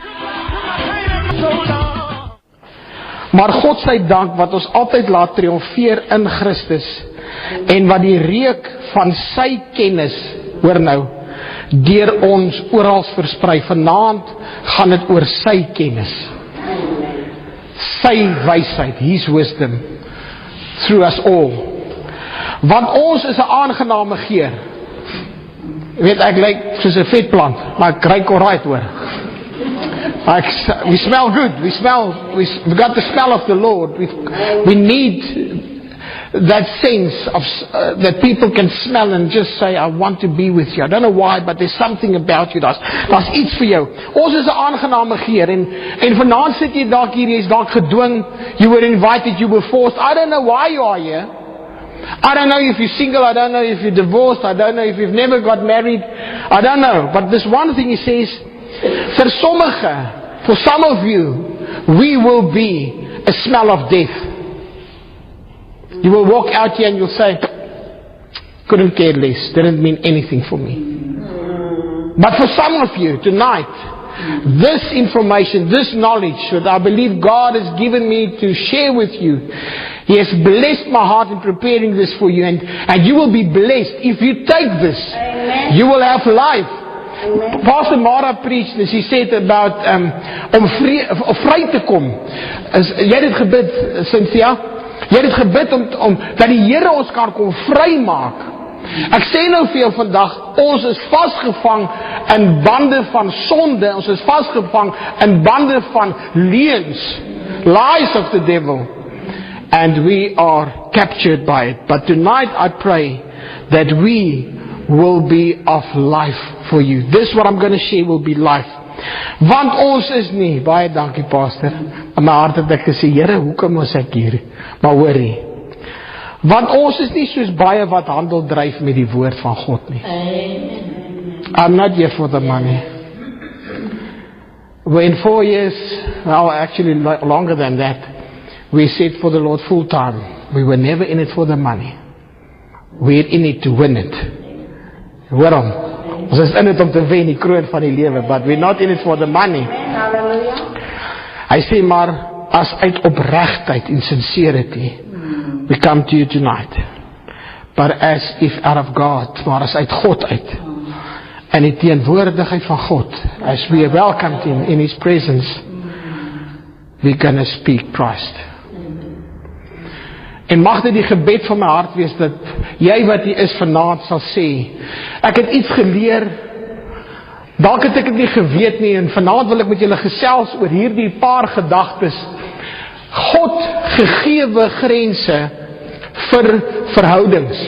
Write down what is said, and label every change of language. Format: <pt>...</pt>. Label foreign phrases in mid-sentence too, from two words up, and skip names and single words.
<af>Maar God sy dank wat ons altyd laat triomfeer in Christus en wat die reuk van sy kennis, hoor nou, deur ons oral versprei. Vanaand gaan dit oor sy kennis, sy wysheid,</af> <en>his wisdom through us all.</en> <af>Want ons is 'n aangename geur. Jy weet, ek lyk soos 'n vetplant, maar ek ruik alright hoor.</af> <en>We smell good. We got the smell of the Lord. We need that sense of that people can smell and just say, I want to be with you. I don't know why, but there's something about you.</en> <af>Daar's iets vir jou. Ons is 'n aangename geur en vanaand sit jy dalk hier, jy's dalk gedwing,</af> <en>you were invited, you were forced. I don't know why you are here. I don't know if you're single, I don't know if you're divorced, I don't know if you've never got married, I don't know. But this one thing he says,</en> <af>vir sommige,</af> <en>for some of you, we will be a smell of death. You will walk out here and you'll say, couldn't care less, didn't mean anything for me. But for some of you tonight, this information, this knowledge that I believe God has given me to share with you, He has blessed my heart in preparing this for you, and you will be blessed. If you take this, Amen. You will have life. Amen. Pastor Mara preached this. He said about</en> <af>om vry te kom. Jy het dit gebid, Cynthia? Jy het dit gebid om dat die Here ons kan kom vrymaak. Ek sê nou vir jou vandag, ons is vasgevang in bande van sonde, ons is vasgevang in bande van leuns,</af> <en>lies of the devil, and we are captured by it. But tonight I pray that we will be of life for you. This what I'm going to share will be life.</en> <af>Want ons is nie, baie dankie pastor, in my hart het ek gesê, Here, hoekom is ek hier? Maar hoorie, want ons is nie soos baie wat handel dryf met die woord van God nie.</af> <en>I'm not here for the money. We're in 4 years, well actually longer than that, we said for the Lord full time. We were never in it for the money. We're in it to win it.</en> <af>Waarom? Ons is in het om te wen die kroon van die lewe,</af> <en>but we're not in it for the money.</en> <af>Hy sê maar, as uit opregtheid en sincerity,</af> <en>we come to you tonight. But as if out of God,</en> <af>maar as uit God uit. En die teenwoordigheid van God,</af> <en>as we are welcomed in His presence, we're gonna speak Christ.</en> <af>En mag dit die gebed van my hart wees, dat jy wat hier is vanaand sal sê, ek het iets geleer, dalk het ek dit nie geweet nie, en vanaand wil ek met julle gesels oor hierdie paar gedagtes, God gegewe grense vir verhoudings.</af>